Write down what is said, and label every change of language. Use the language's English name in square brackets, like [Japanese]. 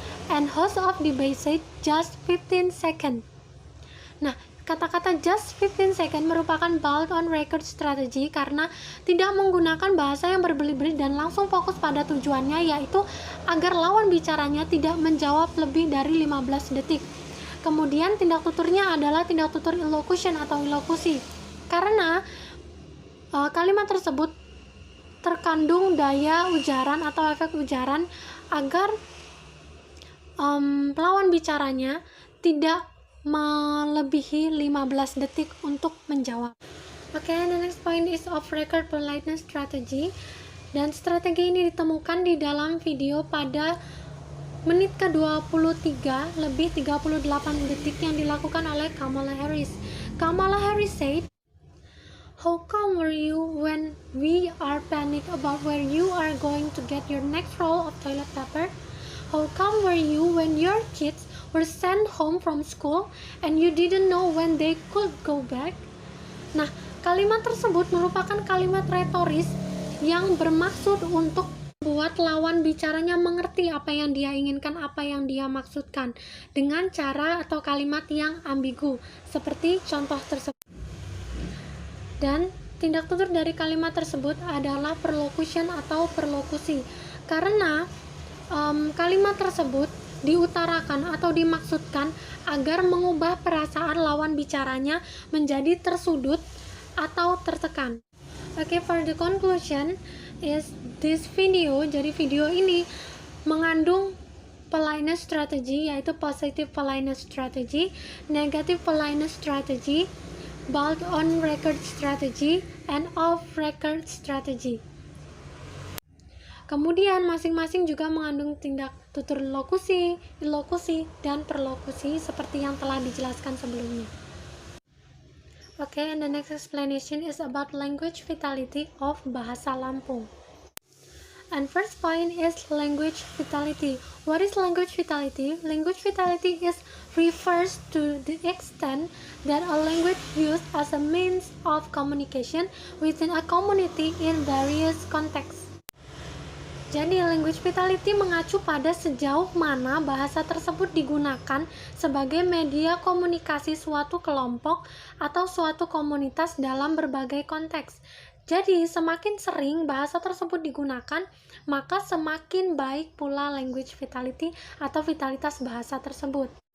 [English] And host of debate said, "Just 15 seconds." [Indonesian] Nah, kata-kata [English] just 15 second [Indonesian] merupakan bold on record strategy karena tidak menggunakan bahasa yang berbelit-belit dan langsung fokus pada tujuannya, yaitu agar lawan bicaranya tidak menjawab lebih dari 15 detik. Kemudian tindak tuturnya adalah tindak tutur elocution atau elokusi, karena kalimat tersebut terkandung daya ujaran atau efek ujaran agar lawan bicaranya tidak melebihi 15 detik untuk menjawab. Oke, [English] the next point is off record politeness strategy, [Indonesian] dan strategi ini ditemukan di dalam video pada menit ke-23 lebih 38 detik yang dilakukan oleh Kamala Harris. [English] Kamala Harris said, "How calm were you when we are panicked about where you are going to get your next roll of toilet paper? How calm were you when your kids were sent home from school and you didn't know when they could go back?" [Indonesian] Nah, kalimat tersebut merupakan kalimat retoris yang bermaksud untuk membuat lawan bicaranya mengerti apa yang dia inginkan, apa yang dia maksudkan, dengan cara atau kalimat yang ambigu, seperti contoh tersebut. Dan tindak tutur dari kalimat tersebut adalah perlocution atau perlokusi, karena kalimat tersebut diutarakan atau dimaksudkan agar mengubah perasaan lawan bicaranya menjadi tersudut atau tertekan. [English] Oke, for the conclusion is this video. [Indonesian] Jadi video ini mengandung politeness strategy, yaitu positive politeness strategy, negative politeness strategy, bold on record strategy, [English] and off record strategy. [Indonesian] Kemudian masing-masing juga mengandung tindak tutur lokusi, elokusi, dan perlokusi seperti yang telah dijelaskan sebelumnya. [English] Okay, and the next explanation is about language vitality of Bahasa Lampung. And first point is language vitality. What is language vitality? Language vitality refers to the extent that a language used as a means of communication within a community in various contexts. [Indonesian] Jadi, language vitality mengacu pada sejauh mana bahasa tersebut digunakan sebagai media komunikasi suatu kelompok atau suatu komunitas dalam berbagai konteks. Jadi, semakin sering bahasa tersebut digunakan, maka semakin baik pula language vitality atau vitalitas bahasa tersebut.